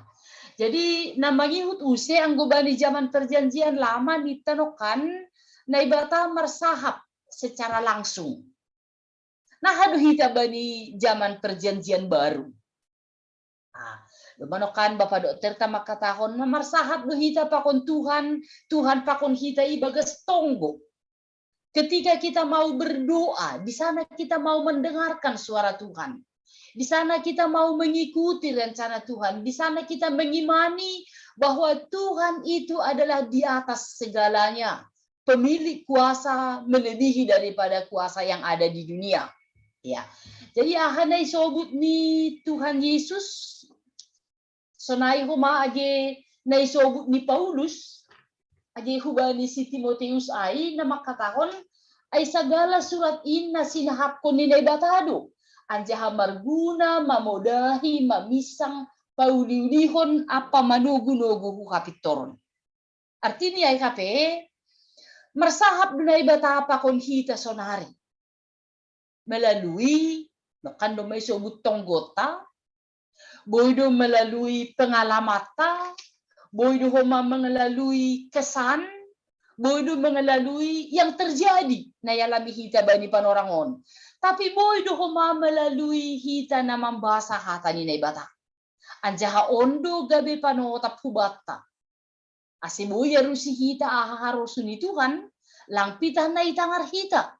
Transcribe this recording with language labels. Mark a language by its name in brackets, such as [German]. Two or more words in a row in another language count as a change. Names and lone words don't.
[Batak Simalungun] Jadi namangihut use anggo bani [Indonesian] zaman perjanjian lama [Batak Simalungun] ditanokan, naibata marsahap [Indonesian] secara langsung. [Batak Simalungun] Nah, hadu hita bani [Indonesian] zaman perjanjian baru. [Batak Simalungun] Lumanokan Bapak Dokter tamak katahon marsahap do hita pakon Tuhan, Tuhan pakon hita ibagas tonggo. [Indonesian] Ketika kita mau berdoa, di sana kita mau mendengarkan suara Tuhan. Di sana kita mau mengikuti rencana Tuhan. Di sana kita mengimani bahwa Tuhan itu adalah di atas segalanya. pemilik kuasa melebihi daripada kuasa yang ada di dunia. Ya. [Batak Simalungun] Jadi ahanay sobut ni Tuhan Yesus sonay huma age naisobut ni Paulus age hubani si Timoteus ay na makatahon ay sagala surat in na sinahap ko ni Batado anjaha marguna mamodahi mamisang pauliulihon apa manugunugu kapitoron. Artinya ay kape marsahap dunay batapa kon hita sonari melalui kando may sobut tonggota boydo melalui pengalamata, boydo melalui kesan, boydo [Indonesian] melalui yang terjadi [Batak Simalungun] na yalami hita bani panorangon. Tapi boydo melalui hita na mambasa hata ni naibata. Anjaha ondo gabi panotap hubata. Asibuya rusi hita ahaharosun Tuhan, langpita na itangar hita.